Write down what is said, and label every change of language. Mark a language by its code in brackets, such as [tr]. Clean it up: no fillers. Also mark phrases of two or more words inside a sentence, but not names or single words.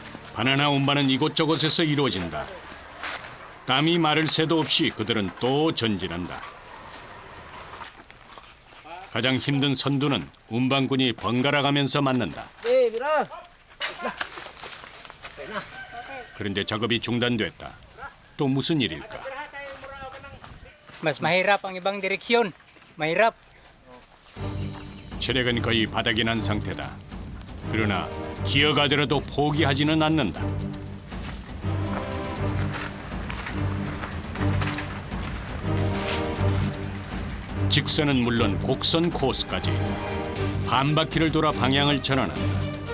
[ko] 바나나 운반은 이곳저곳에서 이루어진다. 땀이 마를 새도 없이 그들은 또 전진한다. 가장 힘든 선두는 운반꾼이 번갈아 가면서 맡는다. 그런데 작업이 중단됐다. 또 무슨 일일까? [tl] Mas mahirap ang ibang direksyon. Mahirap. [ko] 체력은 거의 바닥이 난 상태다. 그러나 기어가더라도 포기하지는 않는다. 직선은 물론 곡선 코스까지 반바퀴를 돌아 방향을 전환한다.